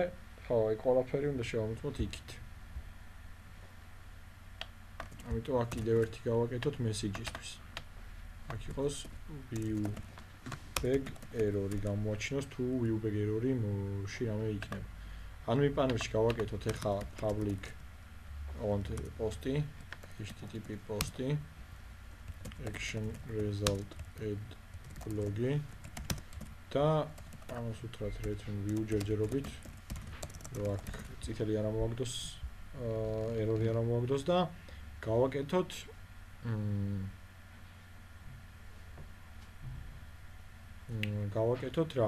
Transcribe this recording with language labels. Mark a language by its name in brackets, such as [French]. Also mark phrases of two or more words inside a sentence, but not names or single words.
[Georgian] ხო, აი ყველაფერი უნდა შევამოწმოთ იქით. ამიტომ აქ კიდევ ერთი გავაკეთოთ message-ისთვის. აქ იყოს [English] view bag error-ი [Georgian] გამოაჩინოს თუ [English] view bag error-ი [Georgian] ში რამე იქნება. ანუ იმ პანელში გავაკეთოთ ახლა [English] public on post-ი, http post-ი, action result add blog-ი [Georgian] და ამას უთხრათ [English] return view [Georgian] ჯერჯერობით, რომ აქ წითელი არ ამოაგდოს, error-ი არ ამოაგდოს და გავაკეთოთ გავაკეთოთ რა?